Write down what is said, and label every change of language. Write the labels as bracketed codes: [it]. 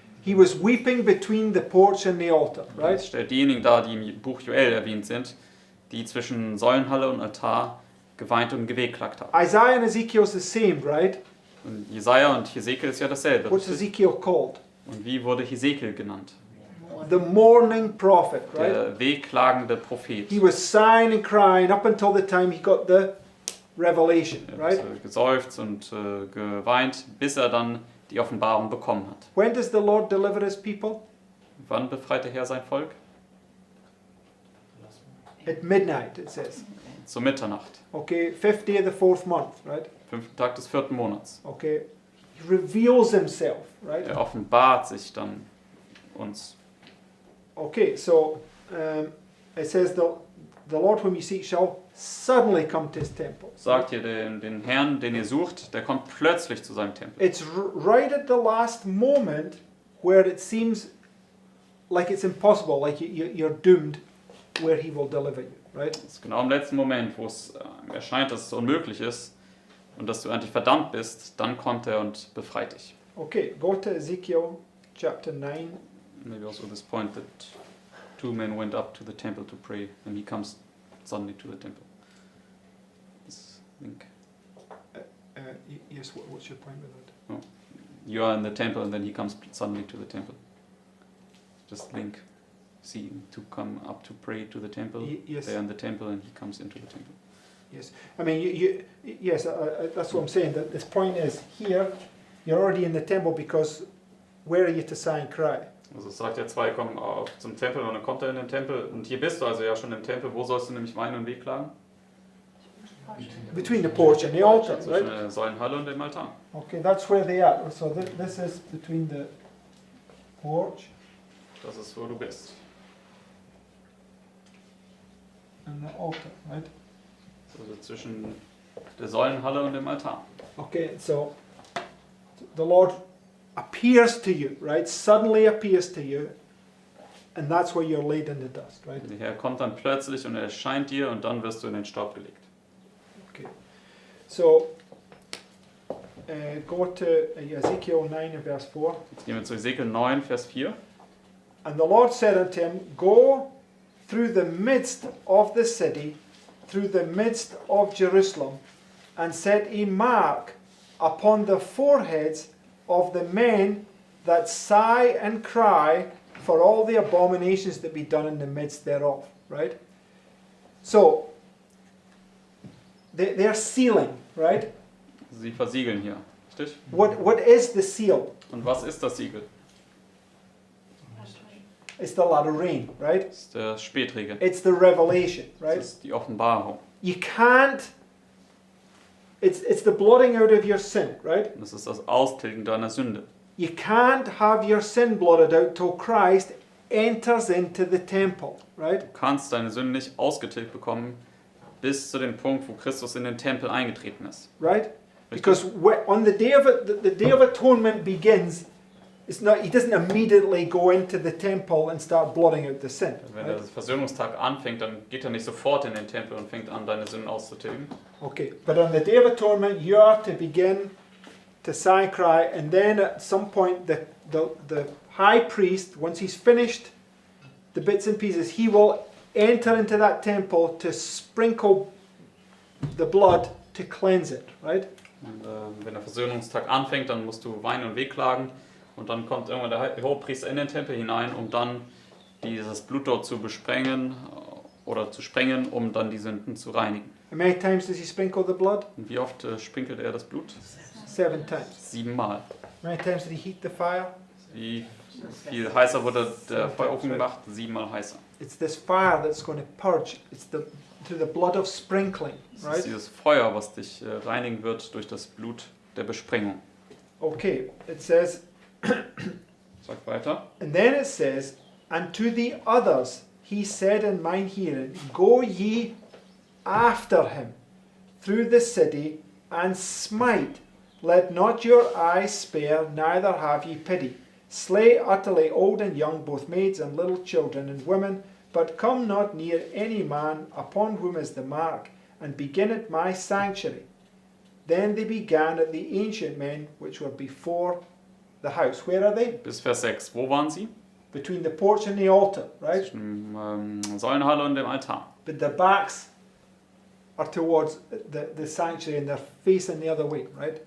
[en] He was weeping between the porch and the altar, [de] Es [en] right? [de] stellt diejenigen dar, die im Buch Joel erwähnt sind, die zwischen Säulenhalle und Altar geweint und gewehklagt haben. [en] Isaiah and Ezekiel is the same, right? [de] Und Jesaja und Hesekiel ist ja dasselbe. [en] What's Ezekiel called? [de] Und wie wurde Hesekiel genannt? [en] The mourning prophet, right? [de] Der wehklagende Prophet. [en] He was sighing and crying up until the time he got the revelation, [de] Er [en] right? [de] hat geseufzt und geweint, bis er dann die Offenbarung bekommen hat. [en] When does the Lord deliver his people? [de] Wann befreit der Herr sein Volk? [en] At midnight, it says. [de] Zur Mitternacht, [en] Okay, 5th day of the 4th month, right? [de] 5. Tag des 4. Monats. [en] Okay, he reveals himself, right? [de] Er offenbart sich dann uns. [en] Okay, so it says the Lord whom you seek shall suddenly come to his temple. [de] Sagt ihr den Herrn, den ihr sucht, der kommt plötzlich zu seinem Tempel. [en] It's right at the last moment where it seems like it's impossible, like you're doomed, where he will deliver you, right? [de] Das ist genau im letzten Moment, wo es erscheint, dass es unmöglich ist und dass du eigentlich verdammt bist, dann kommt er und befreit dich. [en] Okay, go to Ezekiel chapter 9. maybe also this point that 2 men went up to the temple to pray, and he comes suddenly to the temple. This link. Yes, what's your point with that? You are in the temple, and then he comes suddenly to the temple. Just link. See, to come up to pray to the temple. Yes. They are in the temple, and he comes into the temple. Yes. I mean, yes, that's what I'm saying. That this point is here, you're already in the temple because where are you to sigh and cry? [de] Also es sagt ja, zwei kommen auch zum Tempel und dann kommt er in den Tempel. Und hier bist du also ja schon im Tempel. Wo sollst du nämlich weinen und wehklagen? [en] Between the porch and the altar, [de] Zwischen [en] right? [de] der Säulenhalle und dem Altar. [en] Okay, that's where they are. So this is between the porch [de] Das ist, wo du bist. [en] and the altar, right? [de] Also zwischen der Säulenhalle und dem Altar. [en] Okay, so the Lord appears to you, right? Suddenly appears to you, and that's where you're laid in the dust, right? [de] Der Herr kommt dann plötzlich und er erscheint dir und dann wirst du in den Staub gelegt. [en] Okay. So go to Ezekiel 9 and verse 4. [de] Jetzt gehen wir zu Ezekiel 9, Vers 4. [en] And the Lord said unto him, Go through the midst of the city, through the midst of Jerusalem, and set a mark upon the foreheads of the men that sigh and cry for all the abominations that be done in the midst thereof. Right? So, they're sealing, right? [de] Sie versiegeln hier, richtig? [en] What is the seal? [de] Und was ist das Siegel? [en] It's the latter rain, right? [de] Das ist der Spätregen. [en] It's the revelation, right? [de] Das ist die Offenbarung. [en] You can't, it's the blotting out of your sin, right? [de] Das ist das Austilgen deiner Sünde. [en] You can't have your sin blotted out till Christ enters into the temple, right? [de] Du kannst deine Sünde nicht ausgetilgt bekommen bis zu dem Punkt, wo Christus in den Tempel eingetreten ist. [en] Right? Because on the day of the Day of Atonement begins, it's not, he doesn't immediately go into the temple and start blotting out the sin. [de] Wenn [en] Right? [de] der Versöhnungstag anfängt, dann geht er nicht sofort in den Tempel und fängt an, deine Sünden auszutilgen. [en] Okay, but on the Day of Atonement, you are to begin to sigh and cry, and then at some point, the high priest, once he's finished the bits and pieces, he will enter into that temple to sprinkle the blood to cleanse it, right? [de] Und, wenn der Versöhnungstag anfängt, dann musst du weinen und wehklagen. Und dann kommt irgendwann der Hohepriester in den Tempel hinein, um dann dieses Blut dort zu besprengen oder zu sprengen, um dann die Sünden zu reinigen. [en] How many times does he sprinkle the blood? [de] Und wie oft sprinkelt er das Blut? [en] 7 times. [de] 7 Mal. [en] How many times did he heat the fire? [de] Wie viel heißer wurde der Feuerofen gemacht? 7 Mal heißer. [en] It's this fire that's going to purge. It's through the blood of sprinkling, [de] Das [en] right? [de] ist dieses Feuer, was dich reinigen wird durch das Blut der Besprengung. [en] Okay, it says, [de] Sag weiter. [en] and then it says, and to the others he said in mine hearing, Go ye after him through the city and smite. Let not your eyes spare, neither have ye pity. Slay utterly old and young, both maids and little children and women, but come not near any man upon whom is the mark, and begin at my sanctuary. Then they began at the ancient men which were before the house. Where are they? [de] Bis Vers 6. Wo waren sie? [en] Between the porch and the altar, right? [de] Zwischen Säulenhalle und dem Altar. [en] But their backs are towards the sanctuary and they're facing the other way, right?